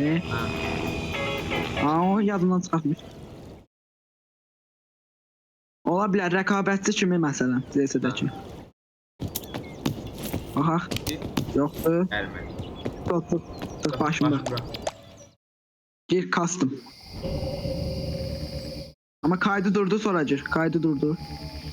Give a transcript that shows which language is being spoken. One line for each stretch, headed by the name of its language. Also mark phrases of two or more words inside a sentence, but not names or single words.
Azerbaijani: Ha. O yadından çıxartmış. Ola bilər rəqabətçi kimi məsələn, CS-dəki. Baxaq. Yoxdur. Gəlmədi. Tut başımda. Gir custom.
Turkish: Ama kaydı durdu sonra gir. Kaydı durdu.